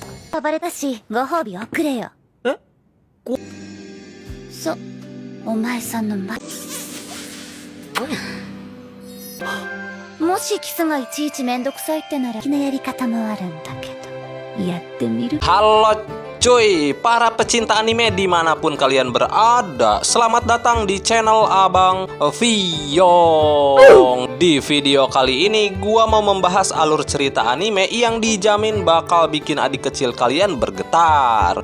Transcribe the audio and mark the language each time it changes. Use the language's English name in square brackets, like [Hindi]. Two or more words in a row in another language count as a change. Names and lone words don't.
[Japanese] 暴れたし、ご褒美をくれよ。え？そう、お前さんのもしキスがいちいちめんどくさいってなら、好きなやり方もあるんだけど、やってみる？ [Indonesian] Halo cuy, para pecinta anime dimanapun kalian berada, selamat datang di channel Abang Vyong. Di video kali ini gua mau membahas alur cerita anime yang dijamin bakal bikin adik kecil kalian bergetar.